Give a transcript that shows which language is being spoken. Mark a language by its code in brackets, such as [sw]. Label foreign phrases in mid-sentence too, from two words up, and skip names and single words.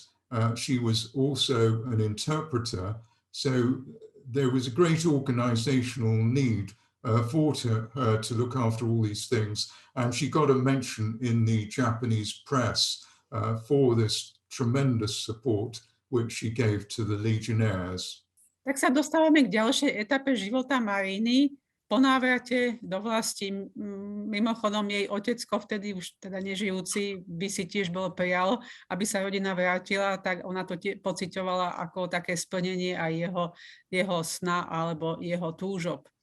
[en] She was also an interpreter, so there was a great organizational need for her to look after all these things, and she got a mention in the Japanese press for this tremendous support which she gave to the Legionnaires. [sk] Tak sa dostávame k ďalšej etape života Mariny. Po návrate do vlasti, mimochodom jej otecko, vtedy už teda nežijúci, by si tiež bol prijal, aby sa rodina vrátila, tak ona to pociťovala ako také splnenie aj jeho sna alebo jeho túžob.